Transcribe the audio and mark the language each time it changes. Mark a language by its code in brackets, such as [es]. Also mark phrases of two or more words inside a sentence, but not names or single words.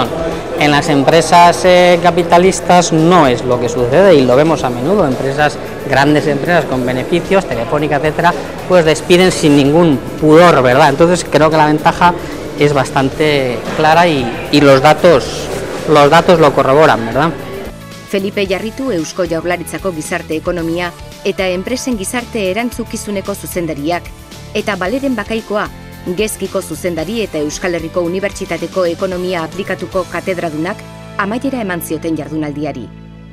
[es] En las empresas capitalistas no es lo que sucede y lo vemos a menudo. Grandes empresas con beneficios, Telefónica, etcétera, pues despiden sin ningún pudor, ¿verdad? Entonces creo que la ventaja es bastante clara y los datos lo corroboran, ¿verdad? [eu] Felipe Jarritu Eusko Jaurlaritzako gizarte ekonomia eta enpresen gizarte erantzukizuneko zuzendariak, eta Baleren Bakaikoa, Gezkiko zuzendari eta Euskal Herriko Unibertsitateko ekonomia aplikatuko katedradunak amaiera eman zioten jardunaldiari.